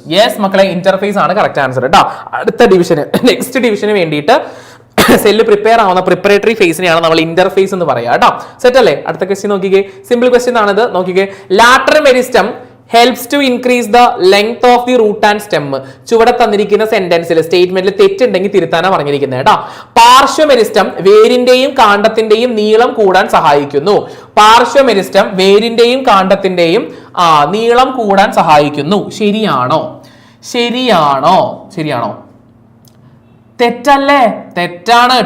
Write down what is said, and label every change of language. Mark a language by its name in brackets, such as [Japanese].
[Malayalam] Yes മക്കളെ, interface ആണ് correct answer കേട്ടോ. അടുത്ത ഡിവിഷന്, നെക്സ്റ്റ് ഡിവിഷന് വേണ്ടിയിട്ട് സെല്ല് പ്രിപ്പയർ ആവുന്ന പ്രിപ്പറേറ്ററി ഫേസിനെയാണ് നമ്മൾ ഇന്റർഫേസ് എന്ന് പറയാം കേട്ടോ. സെറ്റ് അല്ലേ? അടുത്ത ക്വസ്റ്റ്യൻ നോക്കിക്കേ, സിമ്പിൾ ക്വസ്റ്റ്യൻ ആണിത്. [English] നോക്കിക്കേ, lateral meristem helps to increase the length of the root and stem. [Malayalam] ചുവടെ തന്നിരിക്കുന്ന സെന്റൻസിൽ സ്റ്റേറ്റ്മെന്റിൽ തെറ്റുണ്ടെങ്കിൽ തിരുത്താനാണ് പറഞ്ഞിരിക്കുന്നത് കേട്ടോ. പാർശ്വമെരിസ്റ്റം വേരിന്റെയും കാണ്ഡത്തിന്റെയും നീളം കൂടാൻ സഹായിക്കുന്നു. പാർശ്വമെരിസ്റ്റം വേരിന്റെയും കാണ്ഡത്തിന്റെയും നീളം കൂടാൻ സഹായിക്കുന്നു. ശരിയാണോ? ശരിയാണോ? ശരിയാണോ? തെറ്റല്ലേ? തെറ്റാണ്.